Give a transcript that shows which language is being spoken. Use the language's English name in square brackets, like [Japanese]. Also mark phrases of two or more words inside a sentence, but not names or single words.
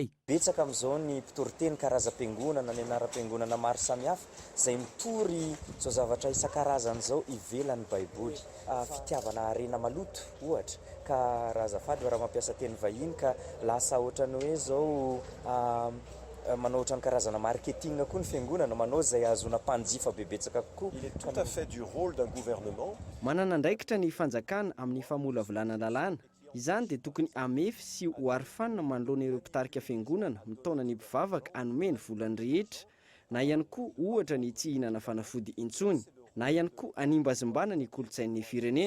[Malagasy] Betsaka amin'izao ny mpitoroteny karazam-piangonana ny anaram-piangonana maro samihafa izay mitory zao zavatra isan-karazany izao ivelan'ny baiboly. Fitiavana arena maloto ohatra ka razafady raha mampiasa teny vahiny ka lasa ohatrany hoe zao manao ohatrany karazana marketing koa ny fiangonana manao izay azona mpanjifa bebetsaka kokoa. [French] Il est tout à fait du rôle d'un gouvernement. [Malagasy] Manana andraikitra ny fanjakana amin'ny famolavolana lalàna. Izany dia tokony amefy sy ho arifanina manoloana ireo mpitarika fiangonana mitaona ny mpivavaka hanome ny volany rehetra na ihany koa ohatra ny tsy hihinana fanafody intsony na ihany koa animbazimbana ny kolotsain'ny firenena.